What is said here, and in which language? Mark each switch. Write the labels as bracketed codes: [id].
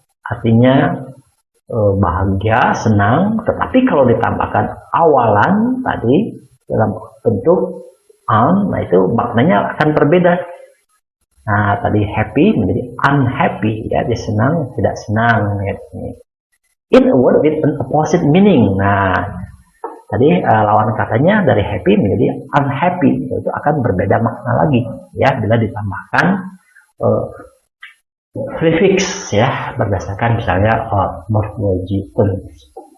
[id] Artinya bahagia, senang. Tetapi kalau ditambahkan awalan tadi dalam bentuk an, nah itu maknanya akan berbeda. Nah, tadi happy menjadi unhappy, ya, dia senang, tidak senang, ya. [en] In a word with an opposite meaning. [id] Nah, tadi lawan katanya dari happy menjadi unhappy, itu akan berbeda makna lagi, ya, bila ditambahkan prefix, ya, berdasarkan misalnya morphology terms.